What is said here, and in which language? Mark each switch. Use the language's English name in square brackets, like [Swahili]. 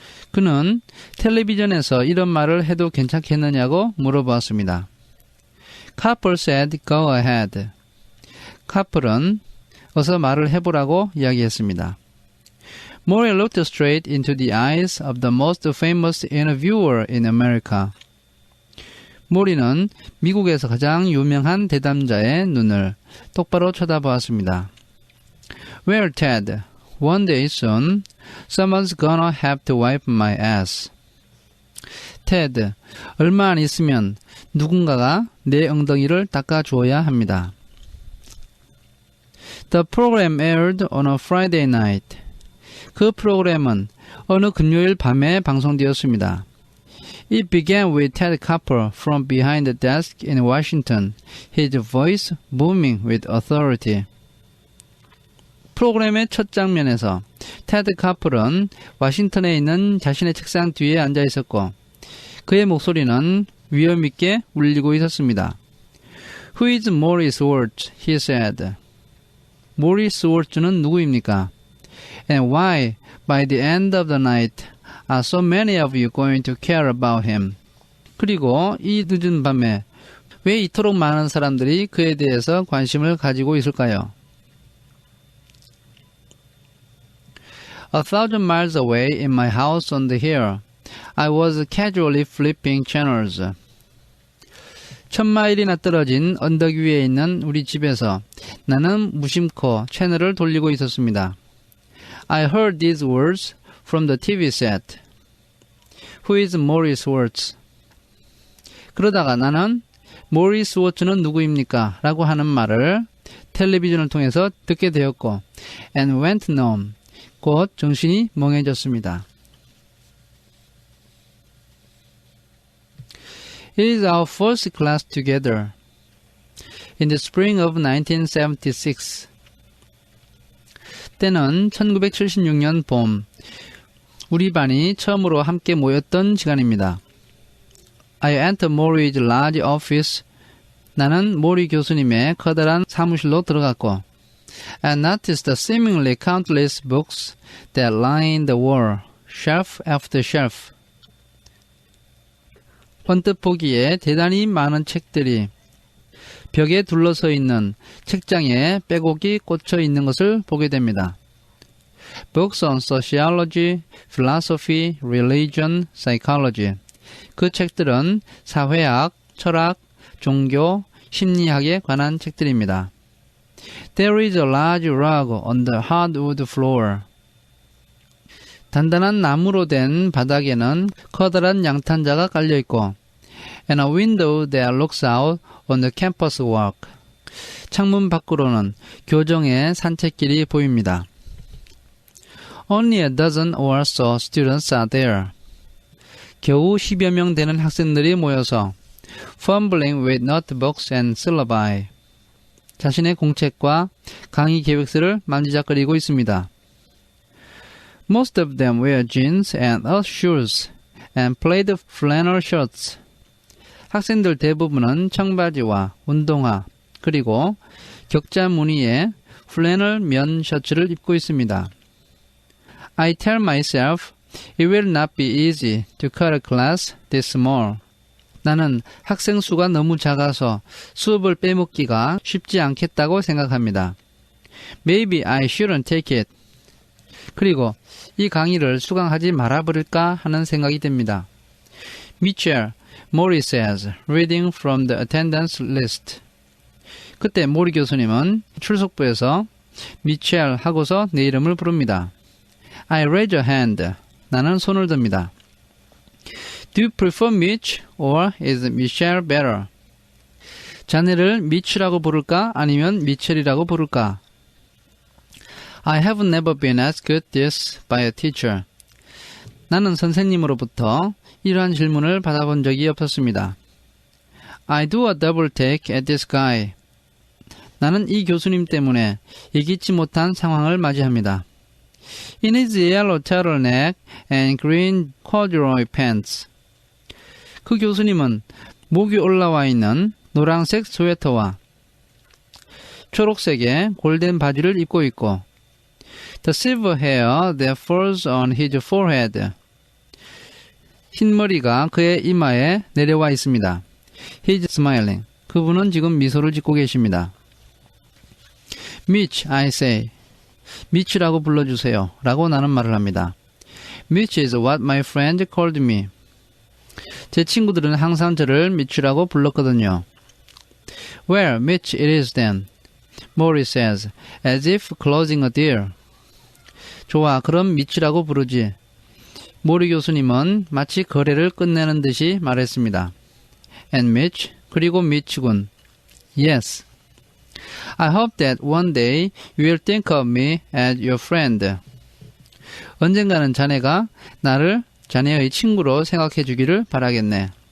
[Korean] 그는 텔레비전에서 이런 말을 해도 괜찮겠느냐고 물어보았습니다. [English] Couple said, go ahead. [Korean] 카플은 어서 말을 해보라고 이야기했습니다. [English] Maury looked straight into the eyes of the most famous interviewer in America. [Korean] 모리는 미국에서 가장 유명한 대담자의 눈을 똑바로 쳐다보았습니다. [English] Well, Ted, one day soon, someone's gonna have to wipe my ass. [Korean] Ted, 얼마 안 있으면 누군가가 내 엉덩이를 닦아주어야 합니다. [English] The program aired on a Friday night. [Korean] 그 프로그램은 어느 금요일 밤에 방송되었습니다. [English] It began with Ted Couple from behind the desk in Washington, his voice booming with authority. [Korean] 프로그램의 첫 장면에서 테드 카플은 워싱턴에 있는 자신의 책상 뒤에 앉아 있었고 그의 목소리는 위엄 있게 울리고 있었습니다. [English] Who is Maury Schwartz? He said. [Korean] 모리 스월츠는 누구입니까? [English] And why, by the end of the night, are so many of you going to care about him? [Korean] 그리고 이 늦은 밤에 왜 이토록 많은 사람들이 그에 대해서 관심을 가지고 있을까요? [English] A thousand miles away in my house on the hill, I was casually flipping channels. [Korean] 1000마일이나 떨어진 언덕 위에 있는 우리 집에서 나는 무심코 채널을 돌리고 있었습니다. [English] I heard these words from the TV set. Who is Maury Schwartz? [Korean] 그러다가 나는 모리 스워츠는 누구입니까? 라고 하는 말을 텔레비전을 통해서 듣게 되었고 [English] and went numb. [Korean] 곧 정신이 멍해졌습니다. [English] It is our first class together. In the spring of 1976. [Korean] 때는 1976년 봄, 우리 반이 처음으로 함께 모였던 시간입니다. [English] I entered Maury's large office. [Korean] 나는 모리 교수님의 커다란 사무실로 들어갔고 [English] and noticed the seemingly countless books that lined the wall, shelf after shelf. [Korean] 번뜩 보기에 대단히 많은 책들이 벽에 둘러서 있는 책장에 빼곡히 꽂혀 있는 것을 보게 됩니다. [English] Books on sociology, philosophy, religion, psychology. [Korean] 그 책들은 사회학, 철학, 종교, 심리학에 관한 책들입니다. [English] There is a large rug on the hardwood floor. [Korean] 단단한 나무로 된 바닥에는 커다란 양탄자가 깔려있고 [English] and a window that looks out on the campus walk. [Korean] 창문 밖으로는 교정의 산책길이 보입니다. [English] Only a dozen or so students are there. [Korean] 겨우 10여 명 되는 학생들이 모여서 [English] fumbling with notebooks and syllabi. [Korean] 자신의 공책과 강의 계획서를 만지작거리고 있습니다. [English] Most of them wear jeans and earth shoes and plaid flannel shirts. [Korean] 학생들 대부분은 청바지와 운동화 그리고 격자 무늬의 플래널 면 셔츠를 입고 있습니다. [English] I tell myself it will not be easy to cut a class this small. [Korean] 나는 학생 수가 너무 작아서 수업을 빼먹기가 쉽지 않겠다고 생각합니다. [English] Maybe I shouldn't take it. [Korean] 그리고 이 강의를 수강하지 말아버릴까 하는 생각이 듭니다. [English] Mitchell, Mori says, reading from the attendance list. [Korean] 그때 모리 교수님은 출석부에서 미첼 하고서 내 이름을 부릅니다. [English] I raise your hand. [Korean] 나는 손을 듭니다. [English] Do you prefer Mitch or is Michelle better? [Korean] 자네를 미치라고 부를까 아니면 미첼이라고 부를까? [English] I have never been asked this by a teacher. [Korean] 나는 선생님으로부터 이러한 질문을 받아본 적이 없었습니다. [English] I do a double take at this guy. [Korean] 나는 이 교수님 때문에 예기치 못한 상황을 맞이합니다. [English] In his yellow turtleneck and green corduroy pants. [Korean] 그 교수님은 목이 올라와 있는 노란색 스웨터와 초록색의 골덴 바지를 입고 있고 [English] The silver hair that falls on his forehead. [Korean] 흰머리가 그의 이마에 내려와 있습니다. [English] He's smiling. [Korean] 그분은 지금 미소를 짓고 계십니다. [English] Mitch, I say. [Korean] 미치라고 불러주세요. 라고 나는 말을 합니다. [English] Mitch is what my friend called me. [Korean] 제 친구들은 항상 저를 미치라고 불렀거든요. [English] Well, Mitch it is then. Mori says, as if closing a deal. [Korean] 좋아, 그럼 미치라고 부르지. 모리 교수님은 마치 거래를 끝내는 듯이 말했습니다. And Mitch, 그리고 미치군. [English] Yes. I hope that one day you will think of me as your friend. [Korean] 언젠가는 자네가 나를 자네의 친구로 생각해 주기를 바라겠네.